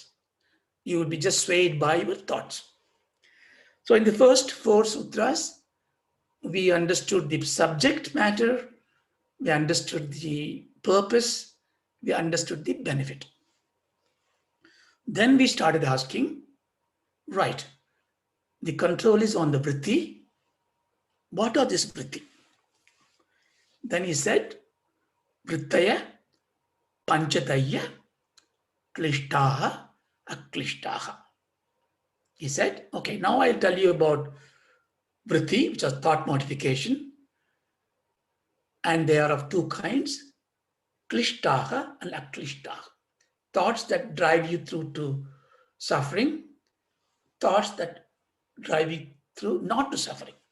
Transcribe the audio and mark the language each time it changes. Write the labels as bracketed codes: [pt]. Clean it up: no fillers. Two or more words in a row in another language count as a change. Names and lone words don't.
[en] You will be just swayed by your thoughts. So in the first 4 sutras, we understood the subject matter, we understood the purpose, we understood the benefit. Then we started asking, right, the control is on the vritti. What are these vritti? Then he said, [sa] वृत्तयः, पञ्चतय्यः, क्लिष्टाः, अक्लिष्टाः. [en] He said, okay, now I'll tell you about vritti, which is thought modification. And they are of 2 kinds, klishtaha and aklishtaha. Thoughts that drive you through to suffering, thoughts that drive you through not to suffering.